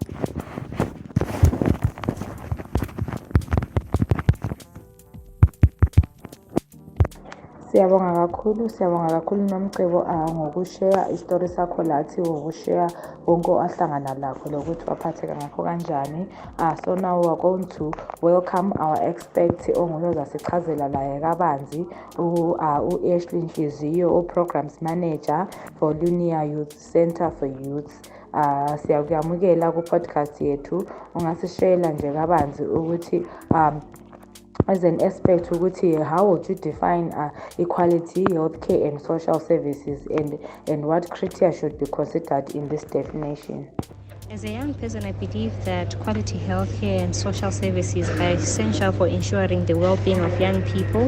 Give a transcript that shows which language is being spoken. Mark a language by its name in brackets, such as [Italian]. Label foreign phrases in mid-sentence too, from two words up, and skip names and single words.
[North Ndebele] Siyabonga kakhulu Nomcebo ngokushare isitori sakho lathi, ngokushare konke ahlangana lakho lokuthi waphatheka ngakho kanjani. [English] So now we're going to welcome our expert onguyoza sichazela laye kabanzi u-Ashley Nhliziyo, u-Programs Manager for Linear Youth Center for Youth. [North Ndebele] Siyakuyamukela ku-podcast yethu. Ungasishayela nje kabanzi ukuthi [English] as an aspect ukuthi how would you define equality, healthcare and social services, and what criteria should be considered in this definition? As a young person, I believe that quality healthcare and social services are essential for ensuring the well-being of young people.